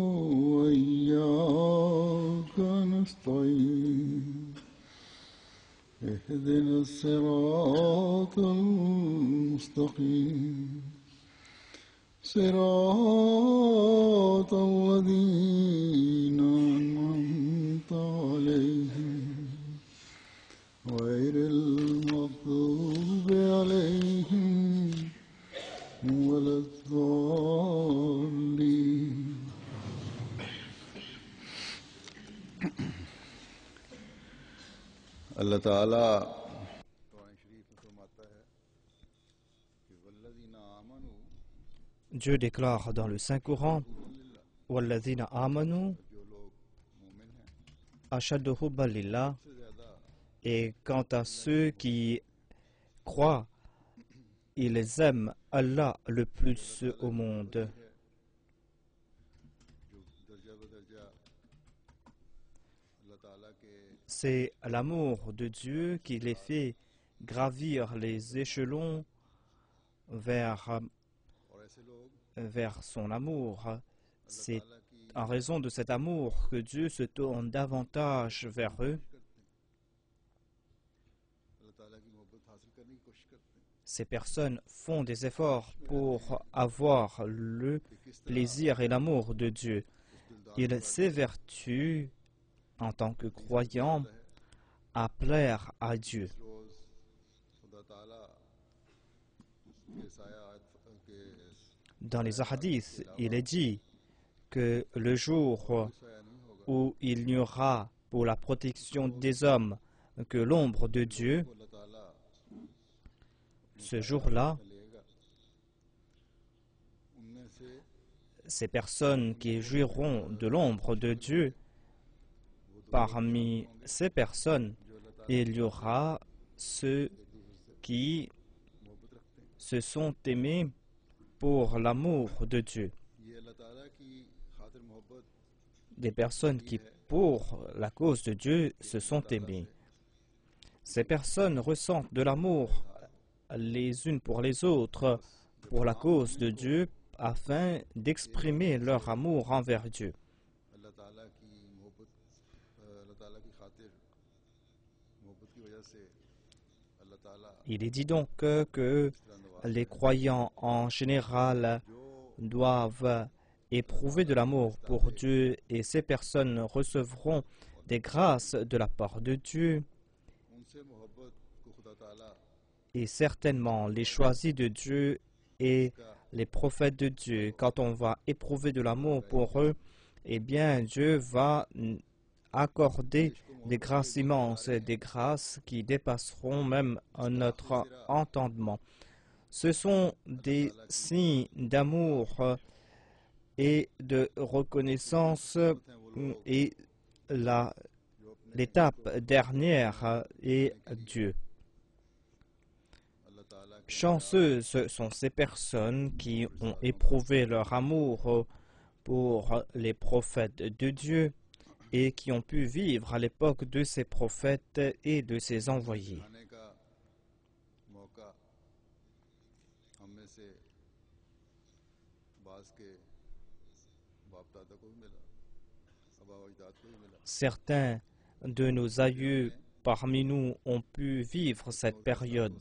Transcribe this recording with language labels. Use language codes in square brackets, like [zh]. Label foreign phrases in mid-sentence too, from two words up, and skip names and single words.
[ar] وإياك نستعين اهدنا الصراط المستقيم صراط الذين أنعمت عليهم غير المغضوب عليهم ولا الضالين [ur] اللہ تعالیٰ قرآن شریف میں فرماتا ہے کہ [ar] والذین آمنوا [fr] Dieu déclare dans le Saint-Coran [ar] وَالَّذِينَ آمَنُوا [ur] جو لوگ مومن ہیں [ar] أَشَدُّ حُبًّا لِلَّهِ. [ur] سے زیادہ [fr] Et quant à ceux qui croient, ils aiment Allah le plus au monde. [ur] جو درجہ بدرجہ اللہ تعالیٰ کے [fr] C'est l'amour de Dieu qui les fait gravir les échelons vers [ur] اور ایسے لوگ [fr] son amour. C'est [ur] تعالیٰ کی [fr] en raison de cet amour que Dieu se tourne davantage vers eux. [ur] اللہ تعالیٰ کی محبت حاصل کرنے کی کوشش کرتے ہیں [fr] Ces personnes font des efforts pour avoir le plaisir et l'amour de Dieu. Ils s'évertuent en tant que croyants à plaire à Dieu. [ur] اس روز خدا تعالیٰ کے سایہ کے [fr] Dans les hadiths, il est dit que le jour [ur] سایہ نہیں ہوگا [fr] où il n'y aura pour la protection des hommes que l'ombre de Dieu, [ur] اللہ تعالیٰ [fr] ce jour-là, [ur] لے گا ان میں سے [fr] ces personnes qui jouiront de l'ombre de Dieu, parmi ces personnes, [ur] جو اللہ تعالیٰ [fr] il y aura ceux qui [ur] محبت رکھتے ہیں [fr] se sont aimés pour l'amour de Dieu. [ur] یہ اللہ تعالیٰ کی خاطر محبت [fr] Des personnes qui, pour la cause de Dieu, se sont aimées. Ces personnes ressentent de l'amour les unes pour les autres, pour la cause de Dieu, afin d'exprimer leur amour envers Dieu. [ur] اللہ تعالیٰ کی محبت اللہ تعالیٰ کی خاطر محبت کی وجہ سے اللہ تعالیٰ [fr] Il est dit donc que les croyants en général doivent éprouver de l'amour pour Dieu et ces personnes recevront des grâces de la part de Dieu. [ur] ان سے محبت کو خدا تعالیٰ [fr] Et certainement, les choisis de Dieu et les prophètes de Dieu, quand on va éprouver de l'amour pour eux, eh bien, Dieu va accorder des grâces immenses, des grâces qui dépasseront même notre entendement. Ce sont des signes d'amour et de reconnaissance et l'étape dernière est Dieu. [ur] اللہ تعالیٰ کی [fr] Chanceuses sont ces personnes qui ont éprouvé leur amour pour les prophètes de Dieu et qui ont pu vivre à l'époque de ces prophètes et de ces envoyés. [ur] کھانے کا موقع ہم میں سے بعض کے باپ دادا کو بھی ملا آبا و اجداد کو بھی ملا [fr] Certains de nos aïeux parmi nous ont pu vivre cette période.